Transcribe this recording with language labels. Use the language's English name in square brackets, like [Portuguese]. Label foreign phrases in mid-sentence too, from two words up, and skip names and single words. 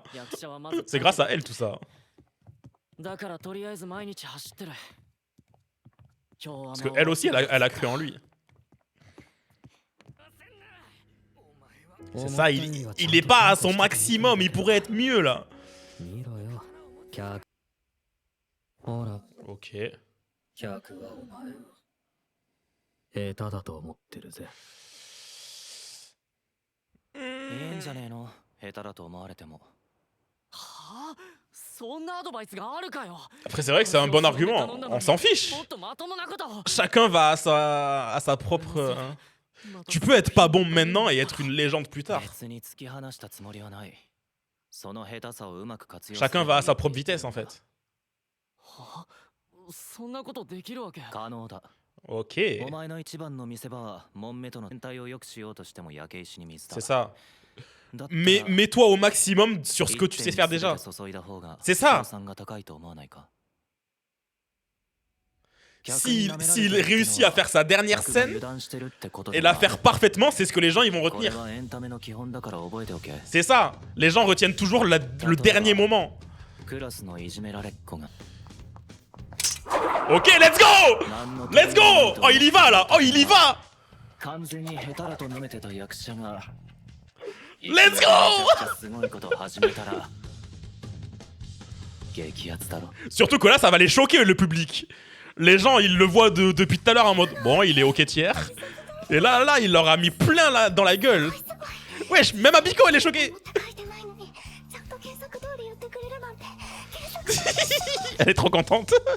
[French] C'est grâce à elle tout ça. Parce qu'elle aussi, elle a cru en lui. C'est ça, il est pas à son maximum, il pourrait être mieux là. [Japanese] ほら [French] Ok. [Japanese] 客はお前を下手だと思ってるぜ。いいんじゃねえの、下手だと思われても。はあ、そんなアドバイスがあるかよ。 [French] Après, c'est vrai que c'est un bon argument. On s'en fiche. [Japanese] もっとまともなことを。 [French] Chacun va à sa propre. Tu peux être pas bon maintenant et être une légende plus tard. [Japanese] 別に突き放したつもりはない。その下手さをうまく活用。 [French] Chacun va à sa propre vitesse en fait. [Japanese] はあ、そんなことできるわけ。可能だ。 [French] Ok. [Japanese] お前の一番の見せ場はモンメとの全体を良くしようとしても焼け石に水だ。 [French] C'est ça. Mais mets-toi au maximum sur ce que tu sais faire déjà. C'est ça. S'il réussit à faire sa dernière scène et la faire parfaitement, c'est ce que les gens ils vont retenir. C'est ça. Les gens retiennent toujours le dernier moment. [English] Ok, let's go! Let's go! [French] Oh, il y va là! Oh, il y va! [English] Let's go! [French] Surtout que là, ça va les choquer le public. Les gens, ils le voient depuis tout à l'heure en mode bon, il est ok tiers. Et là, il leur a mis plein là, dans la gueule. Wesh, même Abiko, elle est choquée. Elle est trop contente.